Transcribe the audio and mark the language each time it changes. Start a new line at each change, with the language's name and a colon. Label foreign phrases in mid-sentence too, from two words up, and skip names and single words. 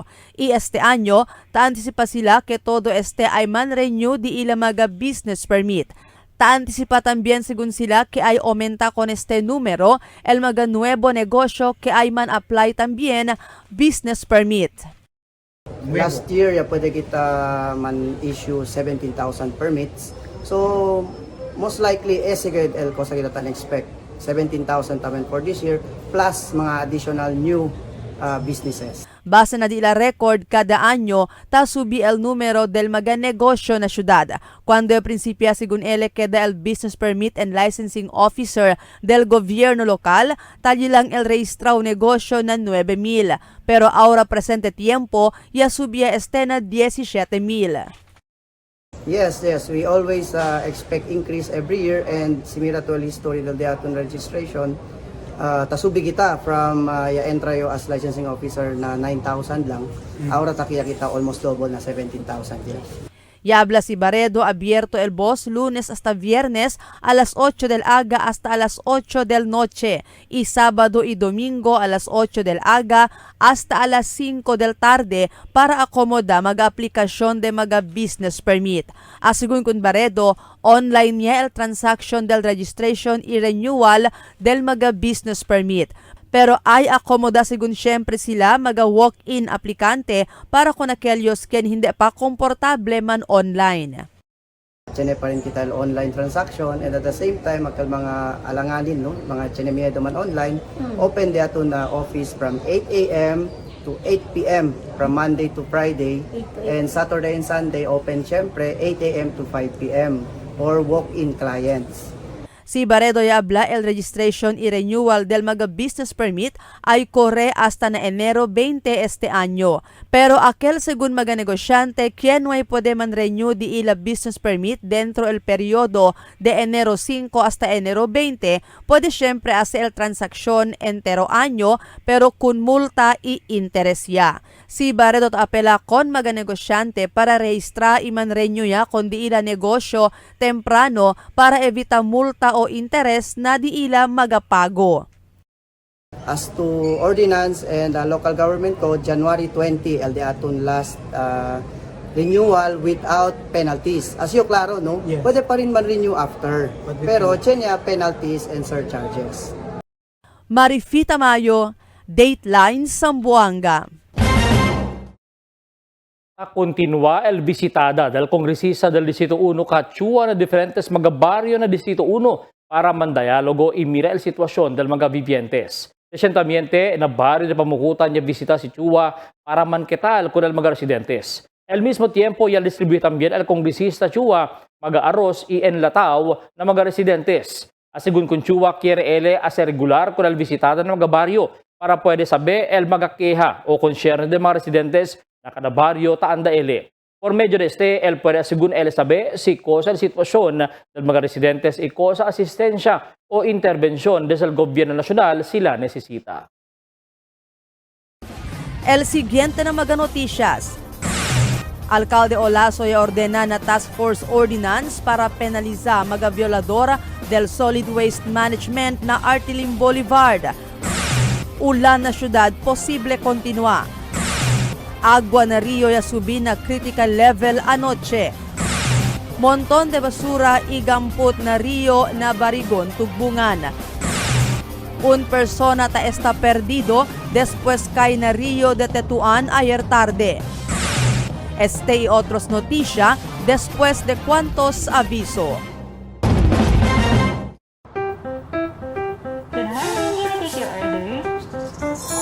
Chavacano: Y este año, ta-antisipa sila que todo este ay man-renew di ila mga
English: business permit.
Chavacano: Ta-antisipa también según sila que ay aumenta con este número el mga nuevo negosyo que ay man-apply también
English: business permit. Last year,
Chavacano: ya pwede kita man-issue 17,000 permits.
English: So, most likely,
Chavacano: el cosa kita tan-expect.
English: 17,000 tamen for this year, plus mga additional new businesses.
Chavacano: Base na di la record kada anyo, tasubi el numero del mga negosyo na syudad. Cuando el principia según ele queda el
English: Business Permit and Licensing Officer
Chavacano: del gobierno lokal, tali lang el registrao negosyo na 9,000. Pero ahora presente tiempo, ya subia este na 17,000.
English: Yes, we always expect increase every year, and similar to el history
Chavacano: del aton
English: registration,
Chavacano: tasubi kita
English: from
Chavacano: ya entra yo
English: as licensing officer
Chavacano: na 9,000 lang. Ahora takiya kita almost double na 17,000 yan. Yabla si Baredo, abierto el Boss lunes hasta viernes a las 8 del aga hasta a las 8 del noche y sábado y domingo a las 8 del aga hasta a las 5 del tarde para akomoda mag-aplikasyon de mga business permit. Asigun kun Baredo, online niya el transaction del registration y renewal del mga
English: business permit.
Chavacano: Pero ay akomoda según syempre sila mga walk-in aplikante para kung aquellos ken hindi pa komportable man online. Chene pa rin kita online transaction,
English: and at the same time
Chavacano: magkal mga alanganin, no, mga chene miedo man online, open di ato na office from 8 a.m.
English: to 8 p.m. from Monday to Friday, and Saturday and Sunday open syempre 8 a.m. to 5 p.m. for walk-in clients.
Chavacano: Si Baredo ya habla el registration y renewal del mga
English: business permit
Chavacano: ay corre hasta na enero 20 este año. Pero aquel según mga negosyante, quien no ay puede man renew di ila
English: business permit
Chavacano: dentro el periodo de enero 5 hasta enero 20, puede siempre hacer el transaksyon entero año pero kun multa y interes ya. Si Baredo apela kon mga negosyante para registra y man renew ya kon di ila negosyo temprano para evita multa o interes na di ila magapago.
English: As to ordinance and local government code, January 20
Chavacano: el de aton
English: last renewal without penalties. As you klaro, no? Yes.
Chavacano: Pwede pa rin man-renew after. Pero chenya
English: penalties and surcharges.
Chavacano: Marifita Mayo, Dateline Zamboanga. Continua el visitada del kongresista del Distrito 1 Kachua na diferentes mga baryo na Distrito 1 para mandayalogo y mira el sitwasyon del mga vivientes. Recientemente, na baryo de pamukutan niya visita si Chua para manketal con el mga residentes. Al mismo tiempo, ya distribuye también el kongresista Chua mag-arroz y enlataw na mga residentes. Asigun kun Chua quiere ele hacer regular con el visitada ng mga baryo para pwede saber el mga queja o concern de mga residentes na kada baryo taanda ele. Por medio de este, el puede según él saber si cosa la sitwasyon ng mga residentes y cosa asistensya o intervensyon desde el gobierno nacional sila necesita. El siguiente na mga noticias. Alcalde Olaso ya ordena na
English: task force ordinance
Chavacano: para penaliza mga violadora del
English: solid waste management
Chavacano: na Artilim Boulevard. Ulan na syudad posible kontinua. Agua na Rio ya subi na critical level anoche. Montón de basura igampot na Rio na Barigon Tugbungan. Un persona ta está perdido después cae na Rio de Tetuan ayer tarde. Este y otros noticia después de cuantos aviso.
English: Can I take your order?